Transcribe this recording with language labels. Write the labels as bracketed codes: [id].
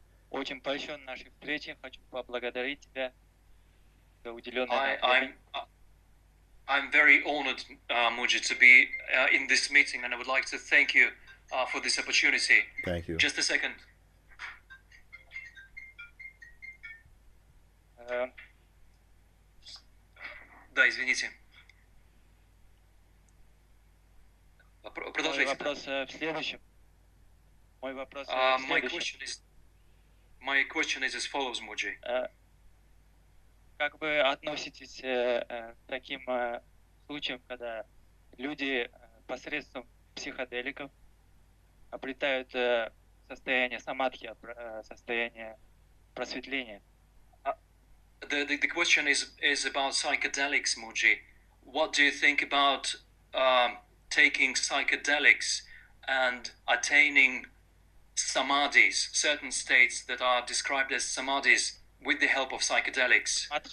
[ru] Очень польщен нашей встрече. Хочу поблагодарить тебя за уделенное нам время. [en] I'm very honored, Mooji, to be in this meeting, and I would like to thank you for this opportunity. Thank you. Just a second. [ru] Да, извините. Мой Продолжайте. вопрос в следующем. Мой вопрос в [en] My [ru] следующем. [en] question is as follows, Mooji. [ru] Как вы относитесь к таким случаям, когда люди посредством психоделиков обретают состояние самадхи, состояние просветления? [en] The question is about psychedelics, Mooji. What do you think about taking psychedelics and attaining samadhis, certain states that are described as samadhis, with the help of psychedelics?